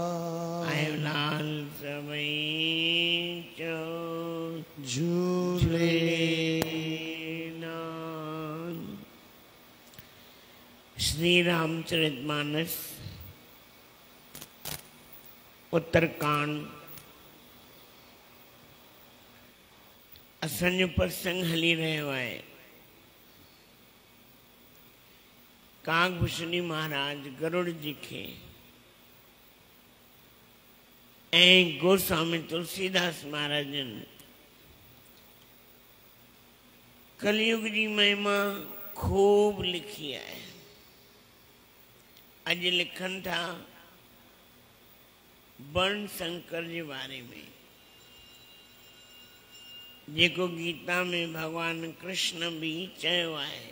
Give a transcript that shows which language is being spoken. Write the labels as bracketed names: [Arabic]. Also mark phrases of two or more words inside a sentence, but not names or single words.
[Sindhi] आयुलाल सबई चौ झूलेलाल। श्री रामचरितमानस उत्तरकांड असांजो प्रसंग हली रहियो आहे। कागभूषणी महाराज गरुड़ जी के गोस्वामी तुलसीदास महाराजन कलयुग जी महिमा खूब लिखी है। अज लिखन था वर्ण शंकर के बारे में, जेको गीता में भगवान कृष्ण भी चयो है।